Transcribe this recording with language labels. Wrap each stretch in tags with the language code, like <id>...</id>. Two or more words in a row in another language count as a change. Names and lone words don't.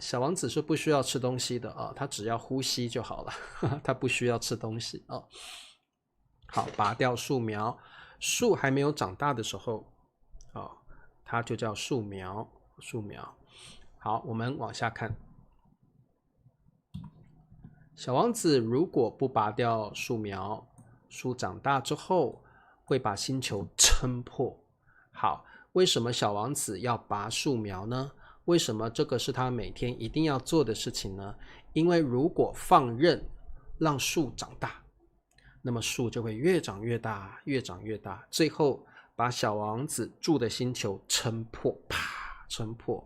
<zh>小王子是不需要吃東西的他只要呼吸就好了，他不需要吃東西好，拔掉樹苗，樹還沒有長大的時候它就叫樹苗。好，我們往下看。小王子如果不拔掉樹苗，樹長大之後會把星球撐破。好，為什麼小王子要拔樹苗呢？為什麼這個是他每天一定要做的事情呢？因為如果放任讓樹長大，那麼樹就會越長越大，最後把小王子住的星球撐破，撐破。</zh>